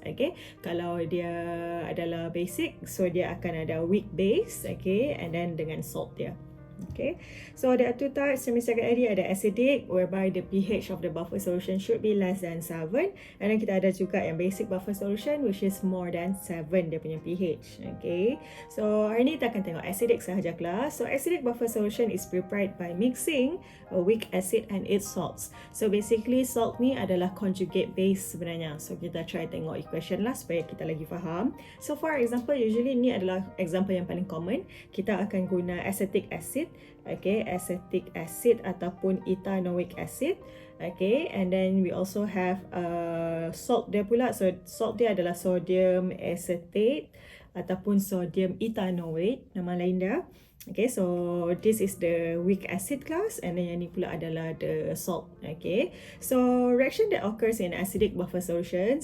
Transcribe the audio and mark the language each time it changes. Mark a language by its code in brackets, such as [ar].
[ms] Okay, kalau dia adalah basic, so dia akan ada weak base, okay, and then dengan salt dia. [en] Okay, so there are two types. [ms] Macam saya tadi, ada acidic [en] whereby the pH of the buffer solution should be less than 7, and then [ms] kita ada juga yang [en] basic buffer solution which is more than 7 dia punya pH. [ms] Okay, so hari ni kita akan tengok acidic sahaja kelas. [en] So acidic buffer solution is prepared by mixing a weak acid and its salts. [ms] So basically salt ni adalah conjugate base sebenarnya. So kita try tengok equation lah supaya kita lagi faham. [en] So for example, [ms] usually ni adalah example yang paling common. Kita akan guna acetic acid. Okay, acetic acid ataupun ethanoic acid. [en] Okay, and then we also have salt dia pula. [ms] So salt dia adalah sodium acetate ataupun sodium ethanoate, nama lain dia. [en] Okay, so this is the weak acid class, and then [ms] yang ni pula adalah [en] the salt. Okay, so reaction that occurs in acidic buffer solution.